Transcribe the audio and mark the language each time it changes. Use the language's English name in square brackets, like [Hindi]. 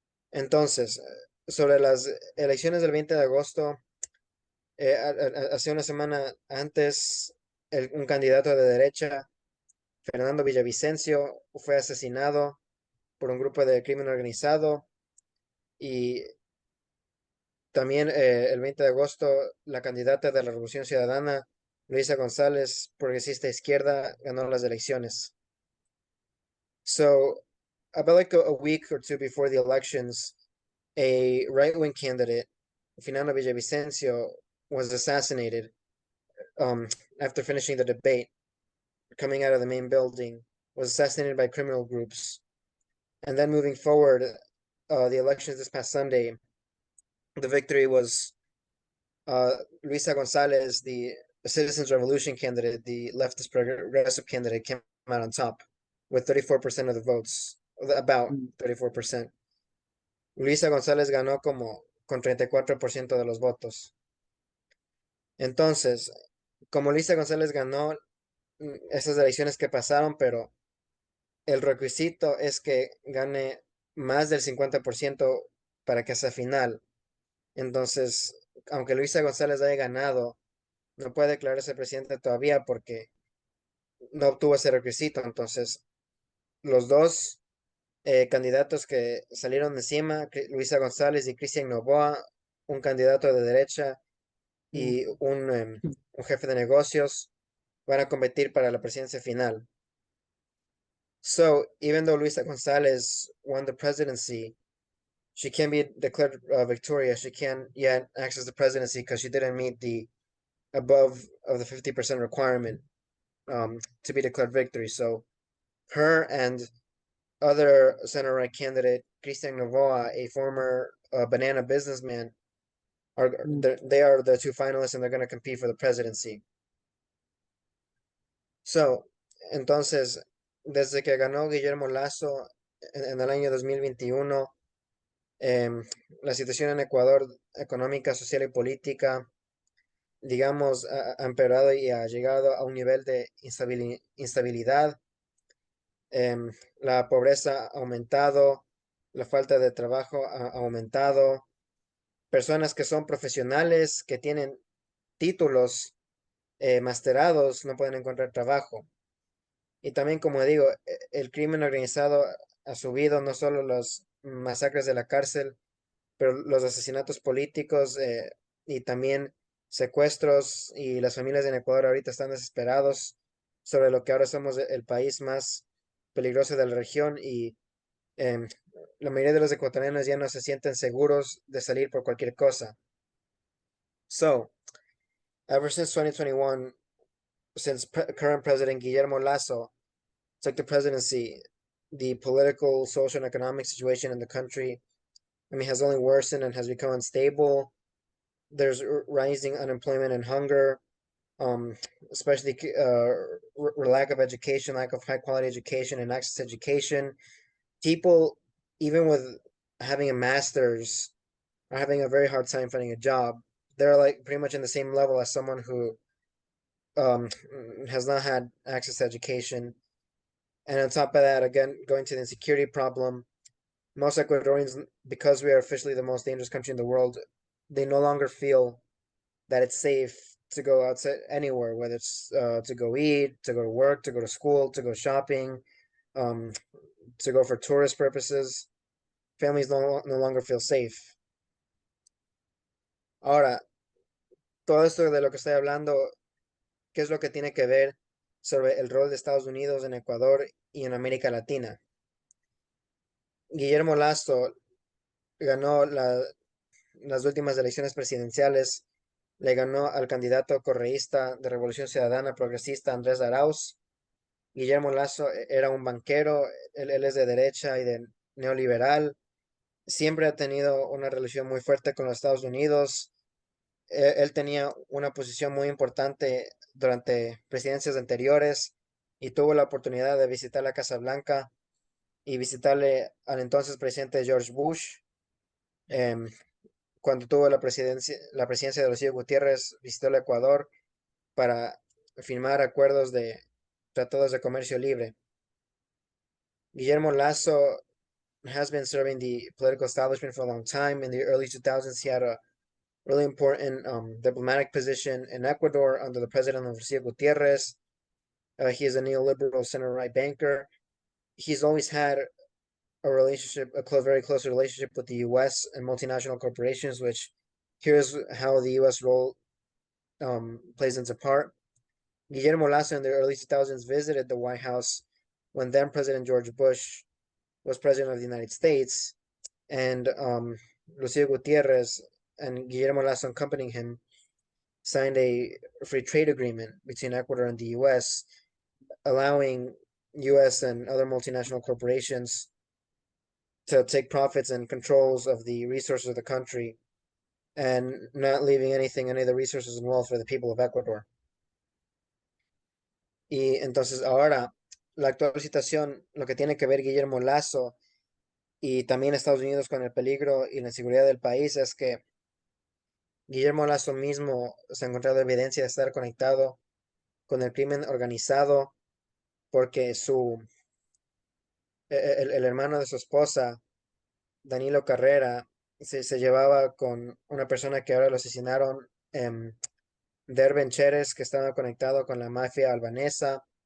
[Spanish] Entonces, sobre las elecciones del 20 de agosto, hace una semana antes, un candidato de derecha, Fernando Villavicencio, fue asesinado por un grupo de crimen organizado, y también el 20 de agosto la candidata de la Revolución Ciudadana, Luisa González, progresista izquierda, ganó las elecciones. [English] So, about like a week or two before the elections, a right-wing candidate, Fernando Villavicencio, was assassinated after finishing the debate. Coming out of the main building, was assassinated by criminal groups. And then moving forward, the elections this past Sunday, the victory was Luisa Gonzalez, the Citizens Revolution candidate, the leftist progressive candidate, came out on top with 34% of the votes, about 34%. [Spanish] Luisa González ganó con 34% de los votos. Entonces, como Luisa González ganó esas elecciones que pasaron, pero el requisito es que gane más del 50% para que sea final. Entonces, aunque Luisa González haya ganado, no puede declararse presidente todavía porque no obtuvo ese requisito. Entonces, los dos candidatos que salieron encima, Luisa González y Cristian Novoa, un candidato de derecha y un jefe de negocios, van a competir para la presidencia final. [English] So, even though Luisa González won the presidency, she can't be declared victorious. She can't yet access the presidency because she didn't meet the above of the 50% requirement to be declared victory. So, her and other center-right candidate, Cristian Novoa, a former banana businessman, they are the two finalists and they're going to compete for the presidency. [Spanish] So, entonces, desde que ganó Guillermo Lasso en el año 2021, la situación en Ecuador, económica, social y política, digamos, ha empeorado y ha llegado a un nivel de instabilidad. La pobreza ha aumentado, la falta de trabajo ha aumentado. Personas que son profesionales, que tienen títulos masterados, no pueden encontrar trabajo. Y también, como digo, el crimen organizado ha subido, no solo las masacres de la cárcel, pero los asesinatos políticos y también secuestros, y las familias en Ecuador ahorita están desesperados sobre lo que ahora somos el país más peligroso de la región, y la mayoría de los ecuatorianos ya no se sienten seguros de salir por cualquier cosa. [English] So, ever since 2021, since current President Guillermo Lasso took the presidency, the political, social, and economic situation in the country, has only worsened and has become unstable. There's rising unemployment and hunger, especially lack of education, lack of high quality education and access to education. People, even with having a master's, are having a very hard time finding a job. They're like pretty much in the same level as someone who has not had access to education. And on top of that, again, going to the insecurity problem, most Ecuadorians, because we are officially the most dangerous country in the world, they no longer feel that it's safe to go outside anywhere, whether it's to go eat, to go to work, to go to school, to go shopping, to go for tourist purposes. Families no longer feel safe. [Spanish] Ahora, todo esto de lo que estoy hablando, ¿qué es lo que tiene que ver sobre el rol de Estados Unidos en Ecuador y en América Latina? Guillermo Lasso ganó las últimas elecciones presidenciales, le ganó al candidato correísta de Revolución Ciudadana Progresista Andrés Arauz. Guillermo Lasso era un banquero, él es de derecha y de neoliberal. Siempre ha tenido una relación muy fuerte con los Estados Unidos. Él tenía una posición muy importante durante presidencias anteriores y tuvo la oportunidad de visitar la Casa Blanca y visitarle al entonces presidente George Bush. Cuando tuvo la presidencia de Rocío Gutiérrez, visitó el Ecuador para firmar acuerdos de tratados de comercio libre. [English] Guillermo Lasso has been serving the political establishment for a long time. In the early 2000s, he had a really important diplomatic position in Ecuador under the president of Rocío Gutiérrez. He is a neoliberal center-right banker. He's always had a relationship, very close relationship with the U.S. and multinational corporations, which here's how the U.S. role plays into part. Guillermo Lasso in the early 2000s visited the White House when then President George Bush was president of the United States, and Rocío Gutiérrez and Guillermo Lasso accompanying him signed a free trade agreement between Ecuador and the U.S., allowing U.S. and other multinational corporations to take profits and controls of the resources of the country and not leaving any of the resources and wealth for the people of Ecuador. [Spanish] Y entonces ahora, la actual situación, lo que tiene que ver Guillermo Lasso y también Estados Unidos con el peligro y la inseguridad del país, es que Guillermo Lasso mismo se ha encontrado evidencia de estar conectado con el crimen organizado, porque el hermano de su esposa, Danilo Carrera, se llevaba con una persona que ahora lo asesinaron, Derben Cheres, que estaba conectado con la mafia albanesa.